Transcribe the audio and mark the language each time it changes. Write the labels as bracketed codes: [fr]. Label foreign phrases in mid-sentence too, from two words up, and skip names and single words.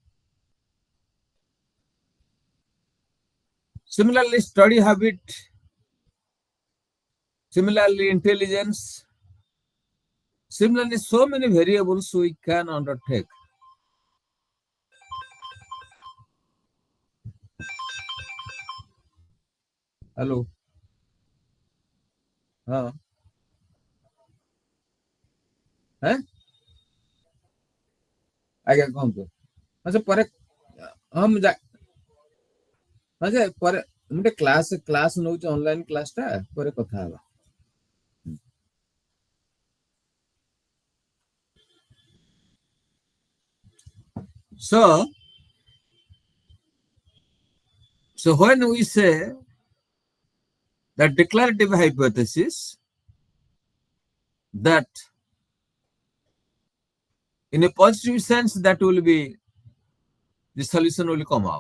[en] Similarly, study habit, similarly intelligence, similarly so many variables we can undertake. Hello. [or] ହଁ ହେଁ ଆଜ୍ଞା କୁହନ୍ତୁ ଆଚ୍ଛା ପରେ ହଁ ମୁଁ ଆଚ୍ଛା ପରେ ମୁଁ ଟିକେ କ୍ଲାସ୍ ନଉଛି [en] online class [or] ପରେ କଥା ହେବା [en] so when we say that declarative hypothesis, that in a positive sense that will be the solution will come out.